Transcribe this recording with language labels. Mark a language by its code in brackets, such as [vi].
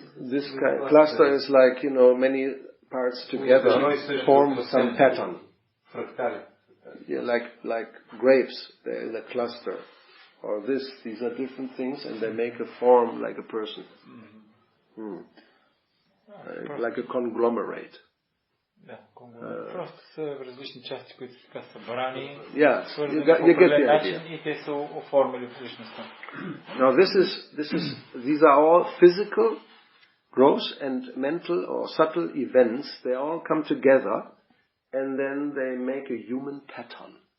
[en] This cluster is like, many parts together form some pattern. Yeah, like grapes, they're in a cluster. Or these are different things and they make a form like a person. Like a conglomerate. [bg] Да, просто са различни части, които са така събрани, свързани по определен начин и те са оформили в личността. [en] Now these are all physical, gross and mental or subtle events. They all come together and then they make a human pattern.